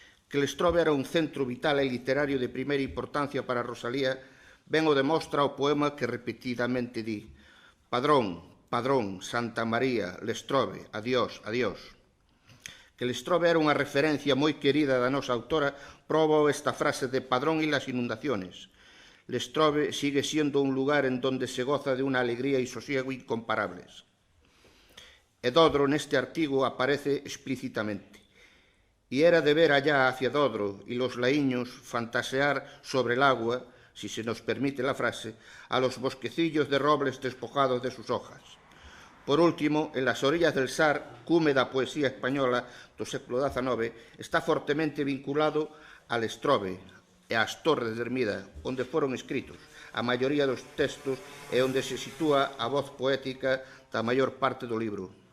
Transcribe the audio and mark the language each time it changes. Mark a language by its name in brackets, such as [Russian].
[Galician] Que Lestrobe era un centro vital e literario de primeira importancia para Rosalía ben o demostra o poema que repetidamente di: Padrón, Padrón, Santa María, Lestrobe, adiós, adiós. Que Lestrobe era unha referencia moi querida da nosa autora proba esta frase de Padrón e las inundaciones. [Spanish] Lestrobe sigue siendo un lugar en donde se goza de unha alegría e sosiego incomparables. [Galician] E Dodro neste artigo aparece explícitamente. [Spanish] Y era de ver allá hacia Dodro y los laíños fantasear sobre el agua, si se nos permite la frase, a los bosquecillos de robles despojados de sus hojas. [Galician] Por último, en las orillas del Sar, cume da poesía española do século XIX, está fortemente vinculado al Estrobe e ás Torres de Ermida, onde foron escritos a maioría dos textos e onde se sitúa a voz poética da maior parte do libro.